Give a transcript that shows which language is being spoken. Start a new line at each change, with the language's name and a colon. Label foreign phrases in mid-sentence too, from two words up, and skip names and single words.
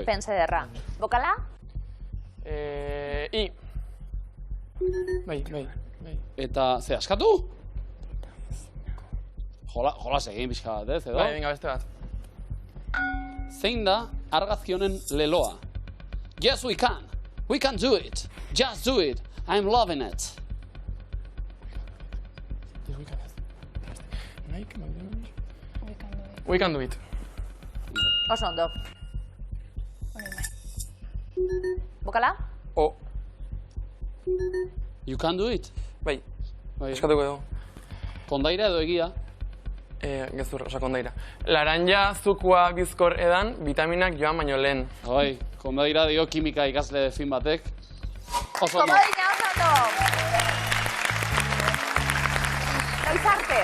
Basque: pense derra. Bokala? I. Bai. Eta, ze, askatu? Jolas egin pixka bat, edo? Bai, venga, beste bat. Zein da argazki honen leloa?
English: Yes, we can. We can do it. Just do it. I'm loving it. We can do it.
Basque: Oso ondo. Bokala? O.
English: You can do it.
Basque: Bai, Bai. eskatuko dugu. Kondaira edo egia? Gezur, kondaira. Laranja zukua bizkor edan, vitaminak joan baino lehen. Bai, kondaira dio kimika ikasle fin batek. Oso ondo. Komodina, oso ondo. Noizarte?